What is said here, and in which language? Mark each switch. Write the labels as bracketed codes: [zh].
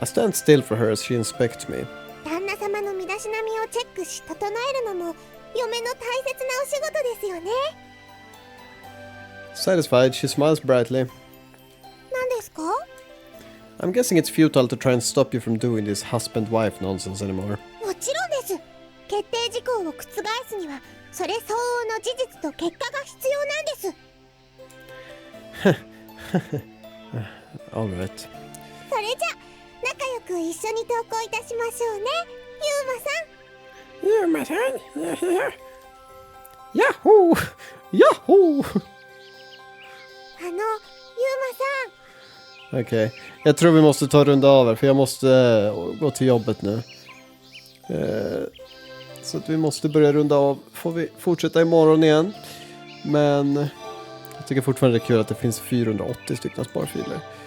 [en] I stand still for her as she inspects me. [ja] 旦那様の身だしなみをチェックし整えるのも嫁の大切なお仕事ですよね。 [en] Satisfied, she smiles brightly. [ja] 何ですか？ [en] I'm guessing it's futile to try and stop you from doing this husband-wife nonsense anymore. [ja] もちろんです。決定事項を覆すにはそれ相応の事実と結果が必要なんです。 [en] Alright. [ja] それじゃ仲良く一緒に投稿いたしましょうね、ユーマさん。ユーマさん Yahoo! [en] Yahoo! [ja] ユーマさん。 [sv] Okej, jag tror vi måste ta runda av här för jag måste gå till jobbet nu. Så att vi måste börja runda av. Får vi fortsätta imorgon igen. Men jag tycker fortfarande det är kul att det finns 480 stycken sparfiler.